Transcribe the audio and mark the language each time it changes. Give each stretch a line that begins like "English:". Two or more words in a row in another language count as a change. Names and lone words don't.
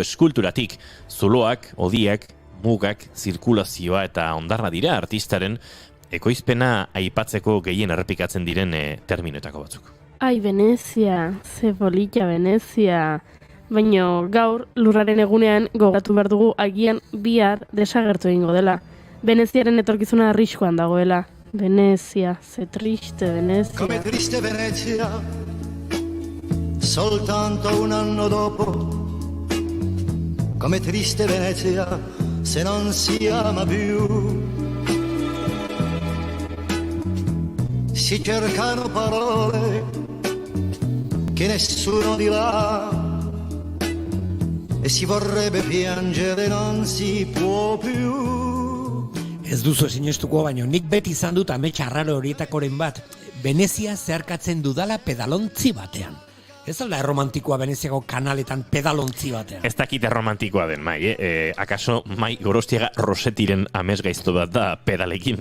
Basque: Eskulturatik, zuloak, hodiak, mugak, zirkulazioa eta hondarra dira artistaren ekoizpena aipatzeko gehien errepikatzen diren terminoetako batzuk. Ai, Venezia, ze polita Venezia. Baina gaur lurraren egunean gogatu behar dugu agian bihar desagertu egingo dela. Veneziaren etorkizuna arriskuan dagoela. Venezia, ze triste Venezia.
Italian: Come triste Venezia, soltanto un anno dopo. Come triste Venezia, se non si ama più. Si cercano parole che nessuno dirà e si vorrebbe piangere non si può più.
Basque: Ez duzu sinestuko, baino nik beti izan dut amets arraro horietakoren bat. Venezia zeharkatzen dudala pedalontzi batean. Ez alda erromantikoa Veneziako kanaletan pedalontzi batean. Ez dakit erromantikoa den, mai, akaso mai Gorostiaga Rosetiren amesgaizto bat da pedalekin.